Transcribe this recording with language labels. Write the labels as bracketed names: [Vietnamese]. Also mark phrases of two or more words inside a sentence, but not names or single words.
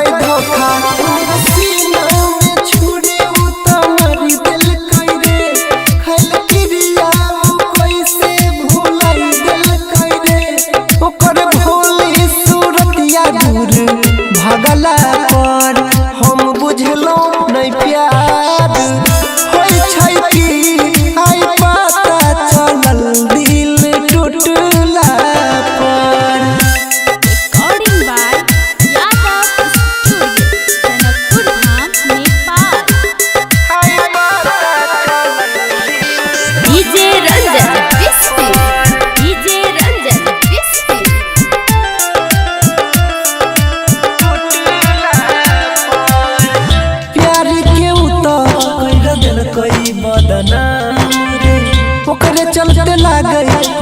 [Maithili] धोखा सीना में छुरी उतमरी देलकै रे खैल क्रिया कैसे भुलाई देलकै रे ओकर भोली सूरतिया दूर भगला पर हम बुझलो नहीं प्यार होई छै कि आई पता चलल दिल टूटला पर। [English] Recording by Yadav Studio, Janakpur Dham, Nepal. DJ Ranjan Bispi, DJ Ranjan Bispi. [Maithili] प्यार के उतर कर दिलकै बदनाम रे ओकरे चलते लागै